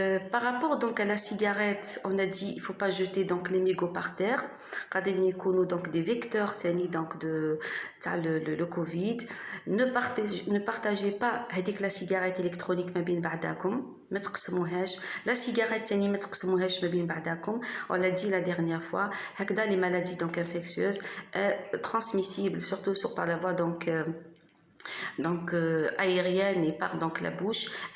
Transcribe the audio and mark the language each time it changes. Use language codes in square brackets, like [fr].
[fr] Par rapport donc à la cigarette, on a dit il faut pas jeter donc les mégots par terre. Donc des vecteurs donc de le Covid. Ne partagez pas avec la cigarette électronique ما بين بعضاكم. [ar] ما تقسموهاش. La cigarette ثاني ما تقسموهاش ما بين بعضاكم. [fr] On l'a dit la dernière fois. هكذا les maladies donc infectieuses transmissibles surtout par la voie donc aérienne et par donc la bouche.